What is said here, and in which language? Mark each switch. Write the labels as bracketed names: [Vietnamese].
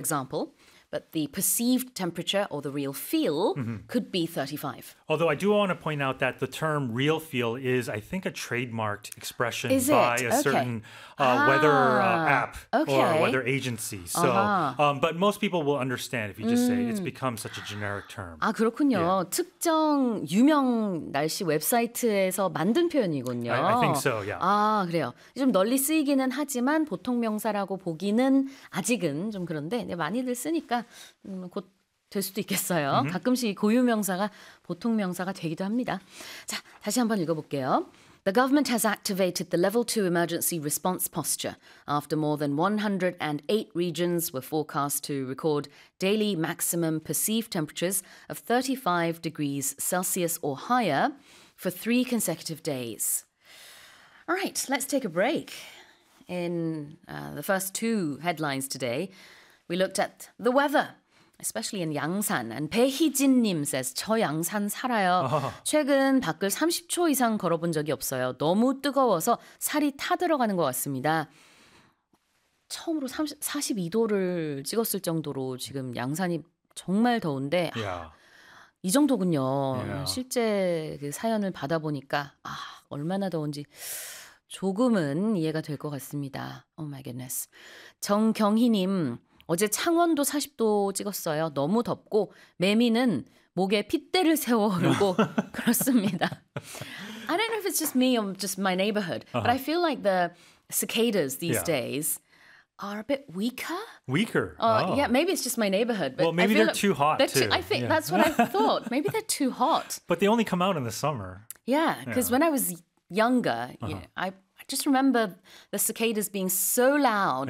[English] example, but the perceived temperature or the real feel could be 35. Although I do want to point out that the term real feel is, I think, a trademarked expression by a certain weather app or weather agency. So, but most people will understand if you just say it's become such a generic term. [Korean] 아, 그렇군요. [English] Yeah. [Korean] 특정 유명 날씨 웹사이트에서 만든 표현이군요. [English] I think so, yeah. [Korean] 아, 그래요. 좀 널리 쓰이기는 하지만 보통 명사라고 보기는 아직은 좀 그런데 네, 많이들 쓰니까 곧 될 수도 있겠어요. Mm-hmm. 가끔씩 고유 명사가 보통 명사가 되기도 합니다. 자, 다시 한번 읽어볼게요. [English] The government has activated the level 2 emergency response posture after more than 108 regions were forecast to record daily maximum perceived temperatures of 35 degrees Celsius or higher for 3 consecutive days. All right, let's take a break. In the first two headlines today, we looked at the weather. Especially in 양산. And 배희진님 says, [Korean] 저 양산 살아요. 최근 밖을 30초 이상 걸어본 적이 없어요. 너무 뜨거워서 살이 타들어가는 것 같습니다. 처음으로 42도를 찍었을 정도로 지금 양산이 정말 더운데 이 정도군요. [English] Yeah. [Korean] 실제 그 사연을 받아보니까 아, 얼마나 더운지 조금은 이해가 될 것 같습니다. [English] Oh my goodness. [Korean] 정경희님. 어제 창원도 40도 찍었어요. 너무 덥고 매미는 목에 핏대를 세워오르고 그렇습니다. [English] I don't know if it's just me or just my neighborhood, but I feel like the cicadas these days are a bit weaker. Weaker. Yeah, maybe it's just my neighborhood. But well, maybe they're too hot. I think that's what I thought. Maybe they're too hot. But they only come out in the summer. Yeah, because when I was younger, just remember the cicadas being so loud.